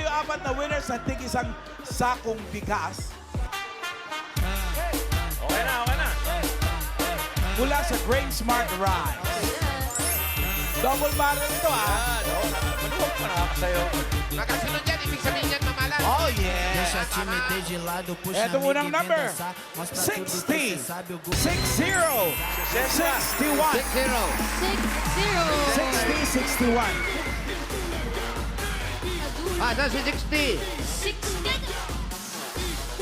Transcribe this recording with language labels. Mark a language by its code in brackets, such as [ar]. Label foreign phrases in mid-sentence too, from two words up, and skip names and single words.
[tl] 4 na winners sa tig-isang sakong bigas. Okay na. Mula sa Grain Smart Rice. Double barrel ito ah. Maluwag pa na sa'yo. Nakasunod yan, ibig sabihin yan, mamalan. [en] Oh yeah. [pt] Deixa a timidez de lado, puxa [tl] Eto [pt] amigo [tl] unang [pt] e vem [tl] number. [pt] dançar. Mostra tudo que [tl] 60, [pt] cê sabe, o [tl] 60, 61, 6-0. 60, 61. Saan si 60? 60.